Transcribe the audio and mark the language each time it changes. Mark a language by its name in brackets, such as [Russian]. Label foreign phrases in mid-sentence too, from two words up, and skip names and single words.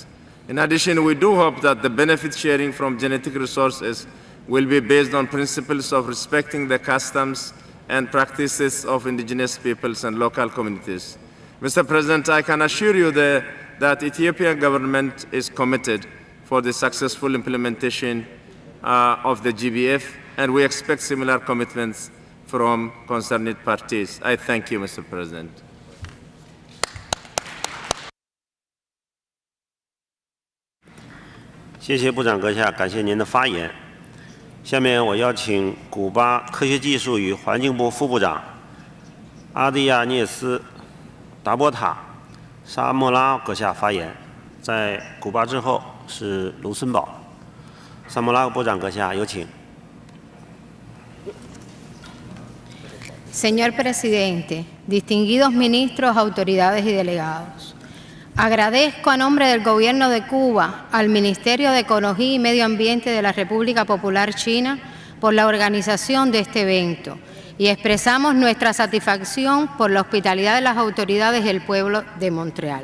[English] In addition, we do hope that the benefit sharing from genetic resources will be based on principles of respecting the customs and practices of indigenous peoples and local communities. Mr. President, I can assure you that Ethiopian government is committed for the successful implementation of the GBF, and we expect similar commitments from concerned parties. I thank you, Mr. President. [Chinese] 谢谢部长阁下，感谢您的发言。下面我邀请古巴科学技术与环境部副部长阿蒂亚涅斯·达波塔·沙莫拉阁下发言。在古巴之后是卢森堡。沙莫拉部长阁下，有请。 [Spanish] Señor Presidente, distinguidos ministros, autoridades y delegados, agradezco a nombre del Gobierno de Cuba al Ministerio de Ecología y Medio Ambiente de la República Popular China por la organización de este evento y expresamos nuestra satisfacción por la hospitalidad de las autoridades del pueblo de Montreal.